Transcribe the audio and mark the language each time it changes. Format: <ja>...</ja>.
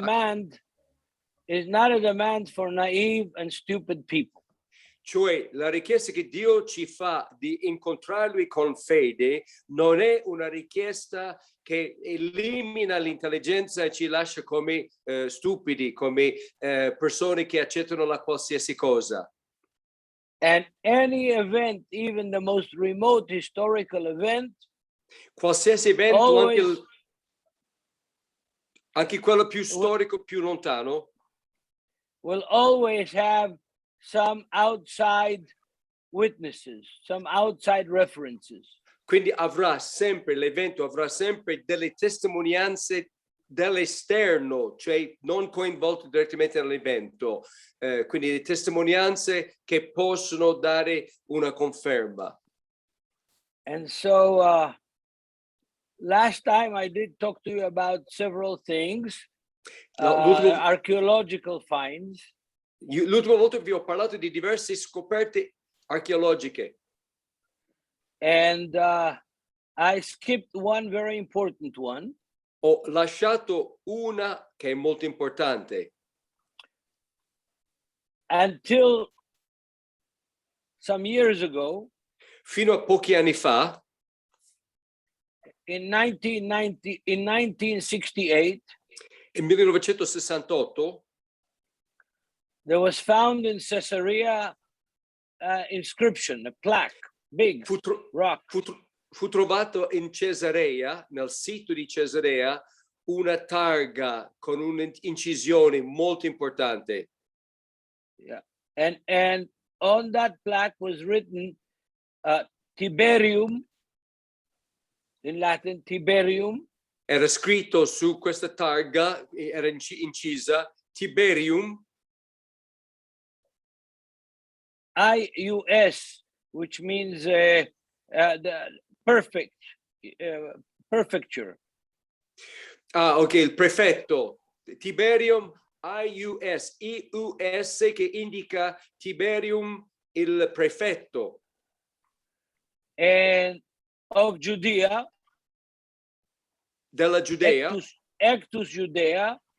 <en>demand, is not a demand for naive and stupid people.</en> <it>Cioè la richiesta che Dio ci fa di incontrare Lui con fede non è una richiesta che elimina l'intelligenza e ci lascia come stupidi, come persone che accettano la qualsiasi cosa.</it> <en>And any event, even the most remote historical event,</en> <it>Qualsiasi evento,</it> <en>always,</en> <it>anche quello più storico, più lontano,</it> <en>will always have some outside witnesses, some outside references.</en> <it>quindi l'evento avrà sempre delle testimonianze dall'esterno, cioè non coinvolte direttamente nell'evento, quindi le testimonianze che possono dare una conferma.</it> <en>And so last time I did talk to you about several things, archaeological finds.</en> <it>L'ultima volta vi ho parlato di diverse scoperte archeologiche.</it> <en>And I skipped one very important one.</en> <it>Ho lasciato una che è molto importante.</it> <en>Until some years ago,</en> <it>fino a pochi anni fa,</it> <en>in 1968,</en> <it>in 1968,</it> <en>there was found in Caesarea inscription, a plaque, big rock.</en> <it>Fu trovato in Cesarea, nel sito di Cesarea, una targa con un'incisione molto importante.</it> <en>Yeah, and on that plaque was written Tiberium, in Latin Tiberium.</en> <it>Era scritto su questa targa, era incisa Tiberium.</it> <en>IUS, which means the prefecture.</en> <it>Ah, ok, il prefetto. Tiberium IUS, IUS che indica Tiberium, il prefetto.</it> <en>And of Judea.</en> <it>Della Giudea.</it> <la>Ectus Judea.</la>